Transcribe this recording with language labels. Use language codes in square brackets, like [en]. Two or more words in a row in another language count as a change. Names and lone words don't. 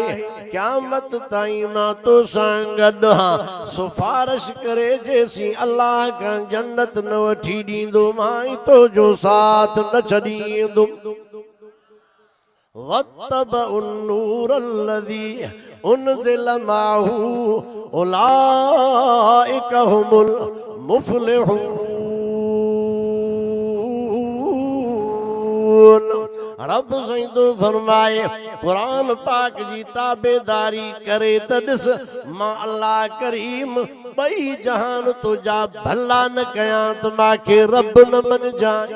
[sd] क़यामत ताईं मां तो सां गॾु हां, सिफारिश करे जेसीं अल्लाह खां जन्नत न वठी ॾींदो, मां तो जो साथ न छॾींदुमि। [ar] واتبعوا النور الذي أنزل معه أولئك هم المفلحون. [sd] रब साईं तो फरमाए कुरान पाक जी ताबेदारी करे त ॾिस मां अल्लाह करीम ॿई जहान तुंहिंजा भला न कयां त मांखे रब न मञजाए।